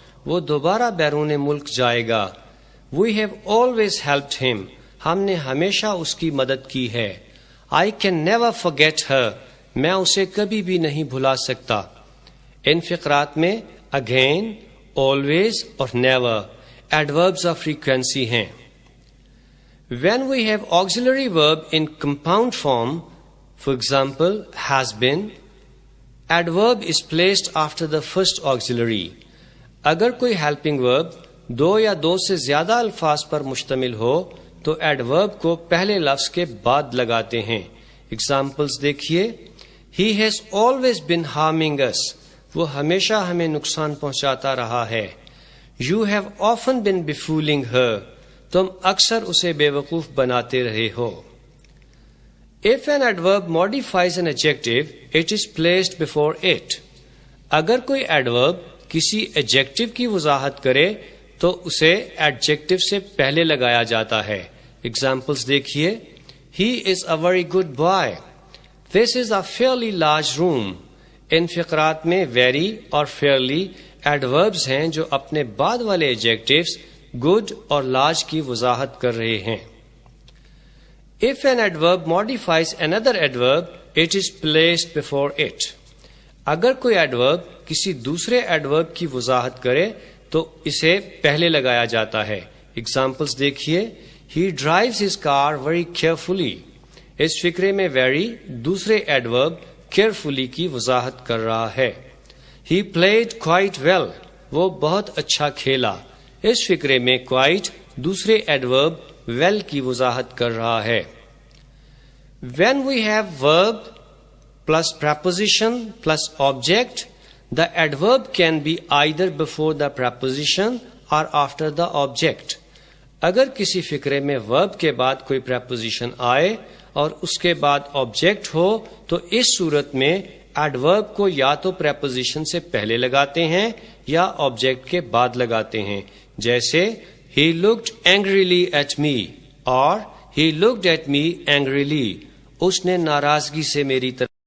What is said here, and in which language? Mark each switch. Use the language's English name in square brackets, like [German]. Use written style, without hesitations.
[Urdu] وہ دوبارہ بیرون ملک جائے گا. [English] We have always helped him. [Urdu] ہم نے ہمیشہ اس کی مدد کی ہے. [English] I can never forget her. [Urdu] میں اسے کبھی بھی نہیں بھلا سکتا. ان فقرات میں اگین، آلویز اور نیور adverbs of frequency ہیں. [English] When we have auxiliary verb in compound form, for example, has been, adverb is placed after the first auxiliary. [Urdu] اگر کوئی helping verb دو یا دو سے زیادہ الفاظ پر مشتمل ہو تو adverb کو پہلے لفظ کے بعد لگاتے ہیں. [English] Examples دیکھیے. He has always been harming us. [Urdu] وہ ہمیشہ ہمیں نقصان پہنچاتا رہا ہے. [English] You have often been befooling her. [Urdu] تم اکثر اسے بیوقوف بناتے رہے ہو. [English] If an adverb modifies an adjective, it is placed before it. [Urdu] اگر کوئی ایڈورب کسی ایڈجیکٹو کی وضاحت کرے تو اسے ایڈجیکٹو سے پہلے لگایا جاتا ہے. ایگزامپلس دیکھیے. [English] He is a very good boy. This is a fairly large room. [Urdu] ان فقرات میں very اور fairly ایڈوربز ہیں جو اپنے بعد والے ایڈجیکٹوز good اور large کی وضاحت کر رہے ہیں. [English] If an adverb modifies another adverb, it is placed before it. [Urdu] اگر کوئی ایڈورب کسی دوسرے ایڈورب کی وضاحت کرے تو اسے پہلے لگایا جاتا ہے. ایگزامپلس دیکھیے. [English] He drives his car very carefully. [Urdu] اس فقرے میں very دوسرے ایڈورب carefully کی وضاحت کر رہا ہے. [English] He played quite well. [Urdu] وہ بہت اچھا کھیلا. اس فقرے میں quite دوسرے ایڈورب well کی وضاحت کر رہا ہے. [English] When we have verb plus preposition plus object, the adverb can be either before the preposition or after the object. [Urdu] اگر کسی فقرے میں verb کے بعد کوئی preposition آئے اور اس کے بعد object ہو تو اس صورت میں adverb کو یا تو preposition سے پہلے لگاتے ہیں یا object کے بعد لگاتے ہیں. [English] جیسے He looked angrily at me اور He looked at me angrily. [Urdu] اس نے ناراضگی سے میری طرف